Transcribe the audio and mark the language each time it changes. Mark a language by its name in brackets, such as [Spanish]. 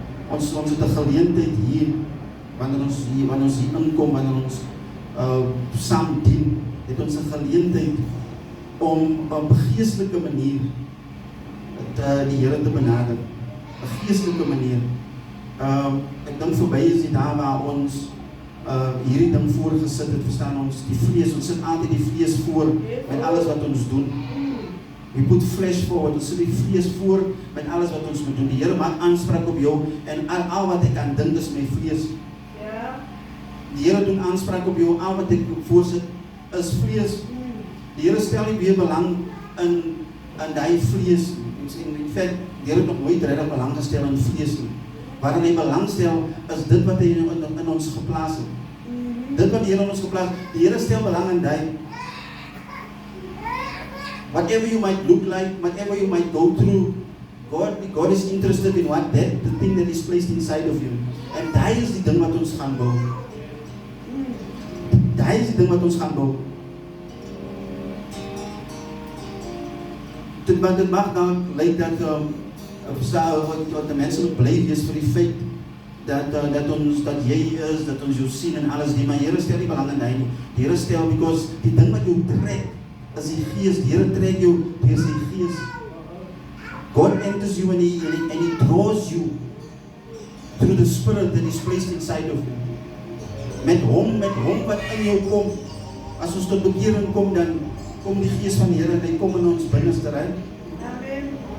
[Afrikaans] Ons het 'n geleentheid hier, wanneer ons hier inkom, wanneer ons saam dien, het ons 'n geleentheid om op 'n geestelike manier die Here te benader. 'n Geestelike manier. Ek dink verby is die dae waar ons hierdie ding voorgesit het, verstaan ons, die vlees, ons sit altyd die vlees voor met alles wat ons doen. [English] We put flesh forward, [Afrikaans] ons sit die vlees voor met alles wat ons moet doen. Die Here maak aanspraak op jou en al wat ek aan dink is my vlees. Die Here doen aanspraak op jou, al wat ek voorsit is vlees. Die Here stel nie weer belang in die vlees. In feite, die Here het nog nooit regtig belang gestel in vlees nie. Waarin hy belang stel is dit wat hy in ons geplaas het. Dit wat die Here in ons geplaas het. Die Here stel belang in die. [English] Whatever you might look like, whatever you might go through, God is interested in the thing that is placed inside of you. [Afrikaans] En die is die ding wat ons gaan bou. Die is die ding wat ons gaan bou. Dit mag dan lyk dat wat die mense moet bly wees vir die feit dat jy is, dat ons jou sien en alles nie, maar die Here stel nie belang in die nie. Die Here stel, because die ding wat jou trek is die Gees. Die Here trek jou deur sy Gees. [English] God enters you and he draws you through the Spirit that is placed inside of you. [Afrikaans] Met hom wat in jou kom. As ons tot bekering kom, dan kom die Gees van die Here en hy kom in ons binneste rein. Amen.